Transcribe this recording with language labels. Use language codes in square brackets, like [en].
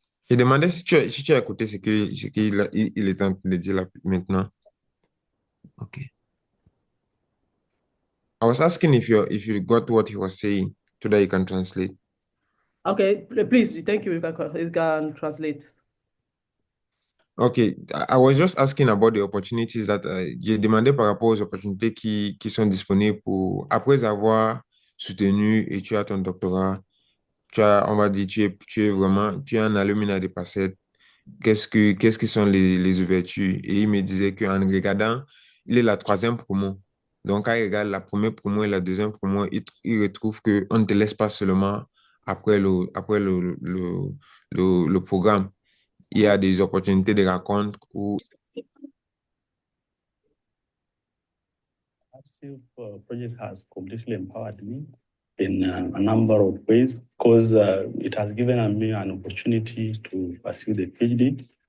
[fr] Je demandais si tu as écouté ce qu'il est en train de dire là maintenant. [en] Okay. I was asking if you got what he was saying so that you can translate. Okay, please, thank you. You can translate. Okay, I was just asking about the opportunities that [fr] j'ai demandé par rapport aux opportunités qui sont disponibles pour après avoir soutenu et tu as ton doctorat, on va dire, tu es vraiment, tu es un alumni de PASET. Qu'est-ce qui sont les ouvertures? Et il me disait qu'en regardant, il est la troisième promo. Donc, quand il regarde la première promo et la deuxième promo, il retrouve qu'on ne te laisse pas seulement après le programme. Il y a des opportunités de rencontres où [en] Rsif project has completely empowered me in a number of ways because it has given me an opportunity to pursue the PhD.